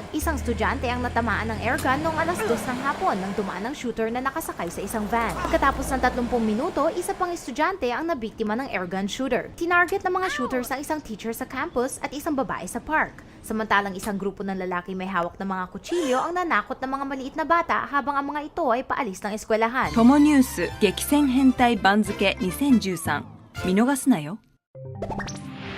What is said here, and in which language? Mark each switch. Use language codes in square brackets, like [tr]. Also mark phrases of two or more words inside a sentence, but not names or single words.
[tl] Isang estudyante ang natamaan ng airgun noong alas 2 ng hapon nang dumaan ang shooter na nakasakay sa isang van. Pagkatapos ng 30 minuto, isa pang estudyante ang nabiktima ng airgun shooter. Tinarget ng mga shooters ang isang teacher sa campus at isang babae sa park. Samantalang isang grupo ng lalaki may hawak ng mga kutsilyo ang nanakot ng mga maliit na bata habang ang mga ito ay paalis ng eskwelahan. [ja] トモニュース激戦変態番付2013見逃すなよ